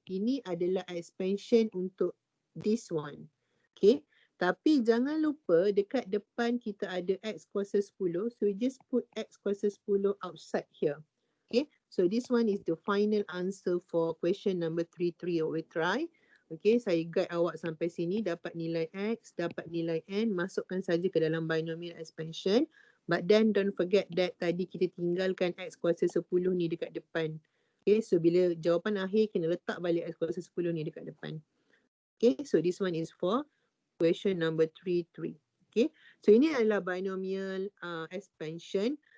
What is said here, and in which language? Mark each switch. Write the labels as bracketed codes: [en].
[ms] Ini adalah expansion untuk [en] this one. [ms] Okay. Tapi jangan lupa dekat depan kita ada x kuasa 10. [en] So we just put x kuasa 10 outside here. Okay. So this one is the final answer for question number 3 we try. [ms] Okay. Saya guide awak sampai sini. Dapat nilai x, dapat nilai n. Masukkan saja ke dalam binomial expansion. [en] But then don't forget that [ms] tadi kita tinggalkan x kuasa 10 ni dekat depan. Okay, so bila jawapan akhir kena letak balik x kuasa 10 ni dekat depan. [en] Okay, so this one is for question number 3. [ms] Okay, so ini adalah binomial expansion.